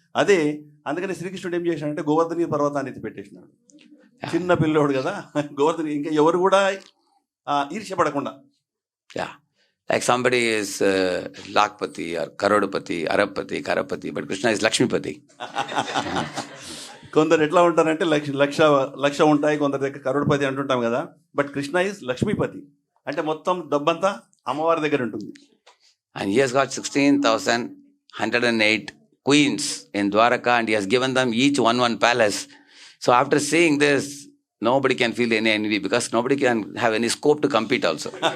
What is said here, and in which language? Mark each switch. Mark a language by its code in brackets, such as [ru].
[te] అదే అందుకని శ్రీకృష్ణుడు ఏం చేశాడంటే గోవర్ధని పర్వతాన్ని ఎత్తి పెట్టేసినాడు. చిన్న పిల్లోడు కదా, గోవర్ధని ఇంకా ఎవరు కూడా ఈర్ష్యపడకుండా. [en] Like somebody is Lakpati or Karodapati, Arabpati, Karapati, but Krishna is Lakshmipati. [te] కొందరు ఎట్లా ఉంటారంటే లక్ష ఉంటాయి, కొందరి దగ్గర కరోడ్పతి అంటుంటాం కదా, [en] but Krishna is Lakshmipati, [te] అంటే మొత్తం డబ్బంతా అమ్మవారి దగ్గర ఉంటుంది. [en] And he has got 16,108 queens in Dwaraka, and he has given them each one palace. So after seeing this, nobody can feel any envy because nobody can have any scope to compete also.